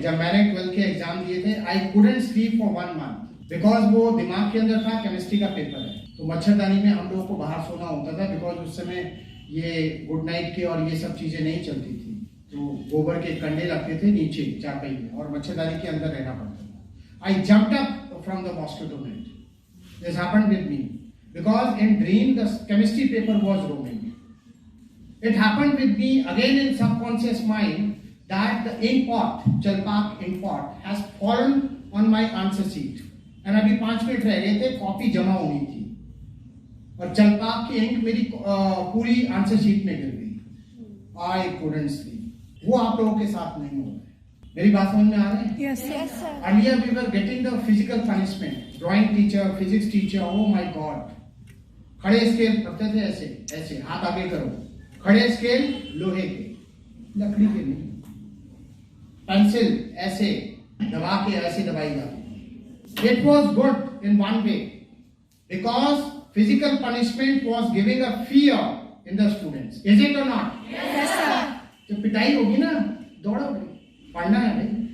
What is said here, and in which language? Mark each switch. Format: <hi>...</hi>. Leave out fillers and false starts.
<hi>जब मैंने 12th के एग्जाम दिए थे,</hi> <en>I couldn't sleep for 1 month</en> <hi>because वो दिमाग के अंदर था, केमिस्ट्री का पेपर है, तो मच्छरदानी में हम लोगों को बाहर सोना होता था बिकॉज उस समय ये गुड नाइट के और ये सब चीजें नहीं चलती थी। तो गोबर के कंडे लगते थे नीचे चारपाई में और मच्छरदानी के अंदर रहना पड़ता था।</hi> <en>I jumped up from the mosquito net. This happened with me because in dream the chemistry paper was roaming. It happened with me again in subconscious mind that the ink pot, Jalpak ink pot, has fallen on my answer sheet.</en> <hi>And अभी 5 minute रह गए थे, copy जमा होनी थी और जलपाक की ink मेरी पूरी आंसर शीट में गिर गई।</hi> <en>I couldn't sleep.</en> <hi>वो आप लोगों के साथ नहीं हो रहा है। मेरी बात समझ में आ रही है?</hi> <en>Yes, sir. Earlier we were getting the physical punishment. Drawing teacher, physics teacher, oh my God.</en> <hi>खड़े स्केल पढ़ते थे ऐसे ऐसे, हाथ आगे करो। खड़े स्केल लोहे के, लकड़ी के नहीं। पेंसिल ऐसे दबा के ऐसे दबाई जाती।</hi> <en>It was good in one way because physical punishment was giving a fear in the students. Is it or not? Yes, sir.</en> <hi>जब पिटाई होगी ना, दौड़ोगे, पढ़ना है भाई।</hi>